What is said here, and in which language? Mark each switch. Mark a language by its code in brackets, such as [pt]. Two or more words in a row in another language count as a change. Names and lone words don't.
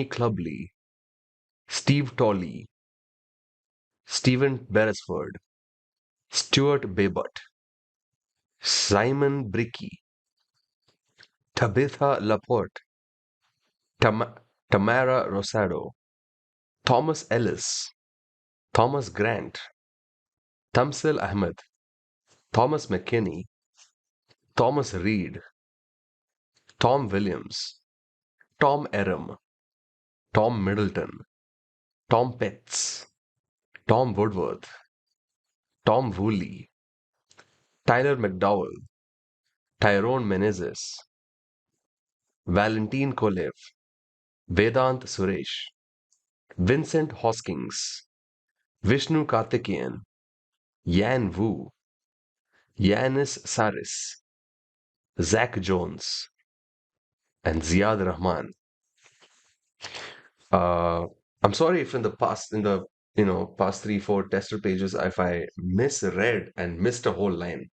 [en] Clubley, Steve Tolley, Stephen Beresford, Stuart Babbitt, Simon Bricky, Tabitha Laporte, Tam- Tamara Rosado, Thomas Ellis, Thomas Grant, Tamsil Ahmed, Thomas McKinney, Thomas Reed, Tom Williams, Tom Eram, Tom Middleton, Tom Petts, Tom Woodworth, Tom Woolley, Tyler McDowell, Tyrone Menezes, Valentin Kolev, Vedant Suresh, Vincent Hoskins, Vishnu Karthikeyan, Yan Wu, Yanis Saris, Zach Jones, and Ziad Rahman. Uh, I'm sorry if in the past, in the past three, four tester pages, if I misread and missed a whole line.